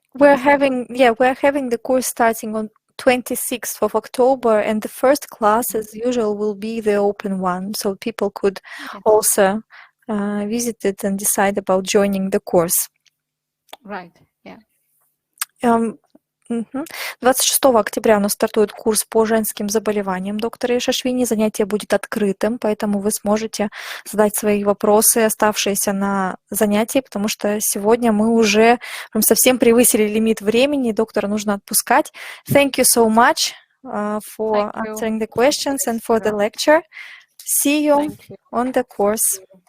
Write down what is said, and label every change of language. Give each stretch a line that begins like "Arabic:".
English: We're having the course starting on 26th of October, and the first class, as usual, will be the open one, so people could also visit it and decide about joining the course. Right, yeah.
Russian: 26 октября у нас стартует курс по женским заболеваниям доктора Яшашвини. Занятие будет открытым, поэтому вы сможете задать свои вопросы, оставшиеся на занятии, потому что сегодня мы уже совсем превысили лимит времени, доктора нужно отпускать.
English: Thank you so much for answering the questions and for the lecture. See you on the course.